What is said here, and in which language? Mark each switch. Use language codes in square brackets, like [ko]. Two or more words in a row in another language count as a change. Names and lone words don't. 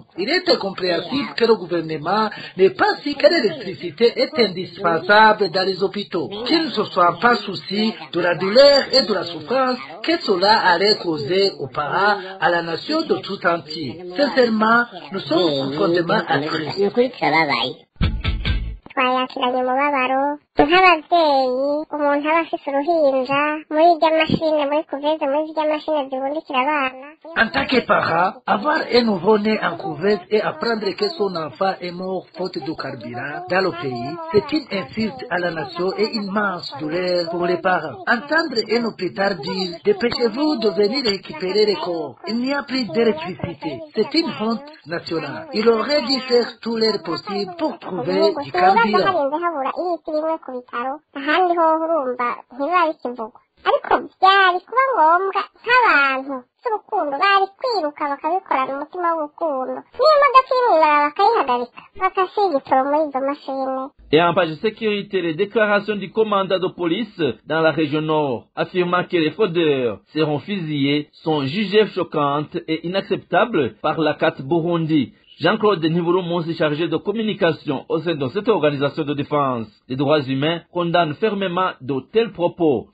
[fr] Il est incompréhensible que le gouvernement n'ait pas su que l'électricité est indispensable dans les hôpitaux, qu'il ne se soit pas souci de la douleur et de la souffrance que cela allait causer aux parents, à la nation de tout entier. Sincèrement, nous sommes profondément attristés. [rn] twayakiranye umubabaro nk'ababyeyi umuntu aba afise uruhinja muri irya mashine muri kuveze muri irya mashine zibundikira abana. [fr] En tant que parent, avoir un nouveau-né en couveuse et apprendre que son enfant est mort faute de carburant dans le pays, c'est une insulte à la nation et une immense douleur pour les parents. Entendre un hôpital dire « dépêchez-vous de venir récupérer les corps », il n'y a plus d'électricité. C'est une honte nationale. Il aurait dû faire tout l'air possible pour trouver du carburant. [rn] habura ibiti bimwe ku bitaro ahandi ho urumva ntibiba bikivugwa ariko byari kuba ngombwa nk'abantu z'urukundo bari kwiruka bakabikorana umutima w'urukundo niyo modoka iri mw'ibarabara bakayihagarika bagasiga igitoro muri izo mashini. [fr] Et en page sécurité, les déclarations du commandant de police dans la région nord affirmant que les fraudeurs seront fusillés sont jugées choquantes et inacceptables par la CAT Burundi. Jean-Claude Nivurumunsi, chargé de communication au sein de cette organisation de défense des droits humains, condamne fermement de tels propos.